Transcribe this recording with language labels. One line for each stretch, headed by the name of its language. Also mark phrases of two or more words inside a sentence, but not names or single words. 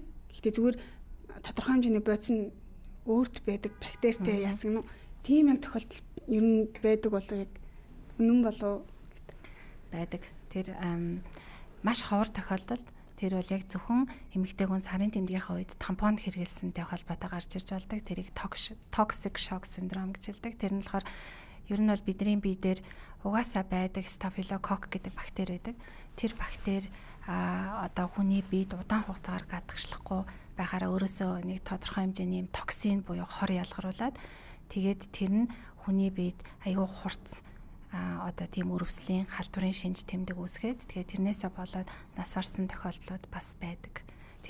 Mongolian: Гэхдээ зүгээр тодорхой хэмжээний бодис нь өөрт байдаг бактеритэй яасан нь тийм яг тохиолдол ер нь байдаг болоо яг үнэн болоо байдаг. Тэр маш ховор тохиолдолд тэр бол яг зөвхөн эмэгтэй хүн сарын тэмдгийнхаа үед тампон хэрэглэсэнтэй холбоотой гарч ирж болдог. Тэрийг
English: toxic shock syndrome
Mongolian: гэж хэлдэг. Тэр нь болохоор ер нь бол бидний бие дээр угаасаа байдаг staphylococcus гэдэг бактери байдаг. Тэр бактери одоо хүний биед удаан хугацаагаар гадагшлахгүй байхаараа өөрөөсөө нэг тодорхой хэмжээний токсин буюу хор ялгаруулад тэгээд тэр нь хүний биед аюу хурц одоо тийм өрөвслийн халдварын шинж тэмдэг үүсгээд тэгээд тэрнээсээ болоод нас орсон тохиолдлууд бас байдаг.